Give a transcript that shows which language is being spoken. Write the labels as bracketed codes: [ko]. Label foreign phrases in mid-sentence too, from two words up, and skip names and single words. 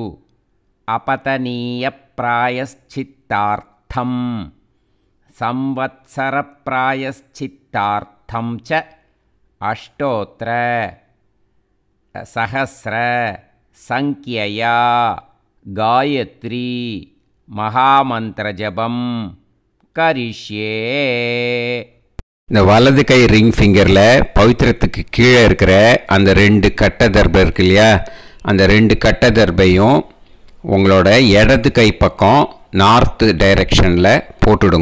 [sa] अपतनीयप्रायश्चित्तार्थं संवत्सरप्रायश्चित्तार्थं च अष्टोत्तर सहस्र संख्यया गायत्री महामंत्रजपம் கரிஷ்யே. [ta] இந்த வலது கை [en] ring fingerல் [ta] பவித்திரத்துக்கு கீழே இருக்கிற அந்த 2 கட்டை தர்பை இருக்கு இல்லையா, அந்த 2 கட்டை தர்பையும் உங்களோட இடது கை பக்கம் [en] north directionல் [ta] போட்டுடுங்க.